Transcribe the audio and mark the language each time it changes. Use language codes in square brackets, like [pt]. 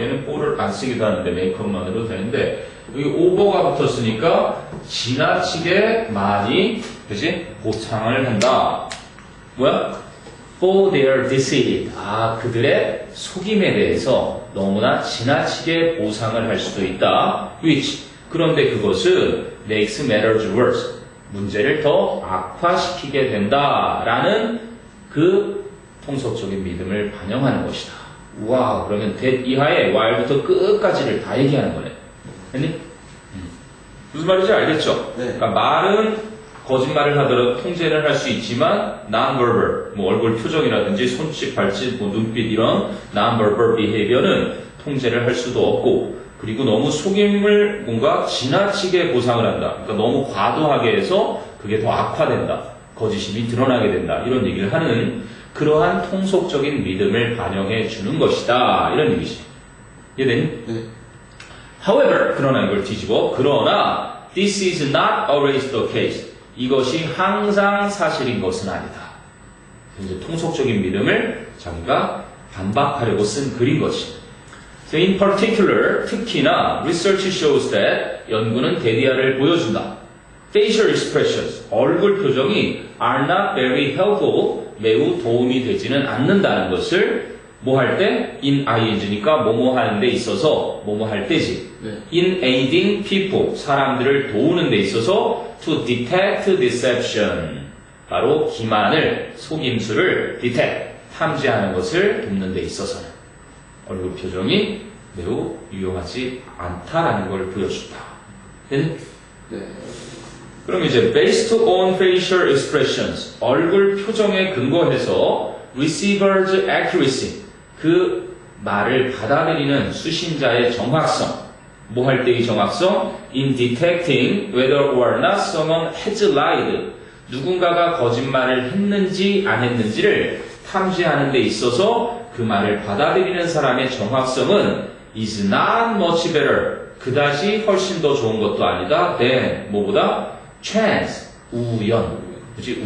[ko] 얘는 for를 안 쓰기도 하는데 make up만으로 되는데 여기 over가 붙었으니까 지나치게 많이 그지? 보상을 한다. 뭐야? [en] For their deceit. [ko] 그들의 속임에 대해서 너무나 지나치게 보상을 할 수도 있다. [en] Which. [ko] 그런데 그것은 [en] makes matters worse. [ko] 문제를 더 악화시키게 된다라는 그 통속적인 믿음을 반영하는 것이다. 우와, 그러면 that 이하에 while부터 끝까지를 다 얘기하는 거네. 했니? 무슨 말인지 알겠죠? 네. 그러니까 말은 거짓말을 하더라도 통제를 할 수 있지만 non-verbal, 뭐 얼굴 표정이라든지 손짓, 발짓, 뭐 눈빛 이런 non-verbal behavior는 통제를 할 수도 없고 그리고 너무 속임을 뭔가 지나치게 보상을 한다. 그러니까 너무 과도하게 해서 그게 더 악화된다. 거짓심이 드러나게 된다. 이런 얘기를 하는 그러한 통속적인 믿음을 반영해 주는 것이다. 이런 얘기지. 이해되니? 네. However, 그러나 이걸 뒤집어. [en] 그러나 this is not always the case. [ko] 이것이 항상 사실인 것은 아니다. 이제 통속적인 믿음을 자기가 반박하려고 쓴 글인 것이. [en] So in particular, [ko] 특히나 [en] research shows that [ko] 연구는 대디아를 보여준다. [en] Facial expressions, [ko] 얼굴 표정이 [en] are not very helpful, [ko] 매우 도움이 되지는 않는다는 것을 뭐 할 때? in ing니까 뭐뭐 하는 데 있어서 뭐뭐 할 때지. 네. [en] in aiding people, [ko] 사람들을 도우는 데 있어서 [en] to detect deception, [ko] 바로 기만을, 속임수를 detect, 탐지하는 것을 돕는 데 있어서는 얼굴 표정이 매우 유용하지 않다라는 걸 보여준다. 네? 네. 그럼 이제 [en] based on facial expressions, [ko] 얼굴 표정에 근거해서 [en] receiver's accuracy, [ko] 그 말을 받아들이는 수신자의 정확성. 뭐 할 때의 정확성? [en] In detecting whether or not someone has lied. [ko] 누군가가 거짓말을 했는지 안 했는지를 탐지하는 데 있어서 그 말을 받아들이는 사람의 정확성은 [en] is not much better. [ko] 그다지 훨씬 더 좋은 것도 아니다. than 뭐보다? chance. 우연. 그치?